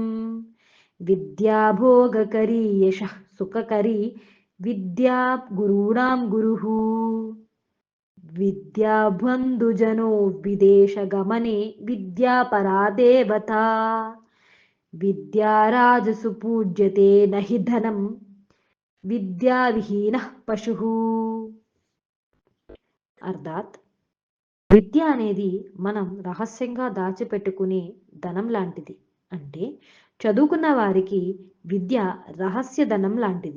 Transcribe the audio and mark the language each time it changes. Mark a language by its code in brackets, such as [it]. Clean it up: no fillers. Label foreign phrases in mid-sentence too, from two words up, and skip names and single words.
[sa] विद्या भोगकरी यशः सुखकरी विद्या गुरूणां गुरुः। विद्या बन्धुजनो विदेशगमने विद्या परा देवता। विद्या राजसु पूज्यते न हि धनं విద్యావిహీనః పశుః. [te] అర్థాత్ విద్య అనేది మనం రహస్యంగా దాచిపెట్టుకునే ధనం లాంటిది. అంటే చదువుకున్న వారికి విద్య రహస్య ధనం లాంటిది.